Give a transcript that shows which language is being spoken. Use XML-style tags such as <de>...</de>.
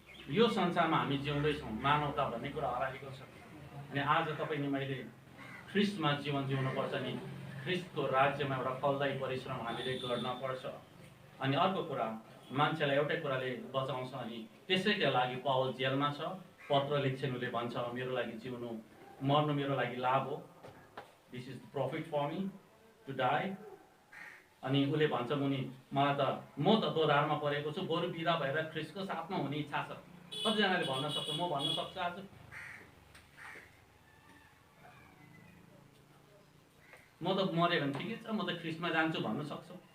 <ne>यो संसारमा हामी जिउँदैछौँ, मानवता भन्ने कुरा हराएको छ। अनि आज तपाईँले मैले ख्रिस्टमा जीवन जिउनुपर्छ नि, ख्रिस्टको राज्यमा एउटा फलदायी परिश्रम हामीले गर्न पर्छ। अनि अर्को कुरा, मान्छेलाई एउटै कुराले बचाउँछ अनि त्यसैका लागि पावल जेलमा छ, पत्र लेख्छन्, उसले भन्छ मेरो लागि जिउनु मर्नु मेरो लागि लाभ हो।</ne> <en>This is the profit for me to die.</en> <ne>अनि उसले भन्छ मुनि मलाई त म त दोधारमा परेको छु, बरु बिदा भएर ख्रिस्टको साथमा हुने इच्छा छ। कतिजनाले भन्न सक्छ, म भन्न सक्छु आज म त मरे भने ठिकै छ, म त ख्रिस्टमा जान्छु भन्न सक्छ?</ne>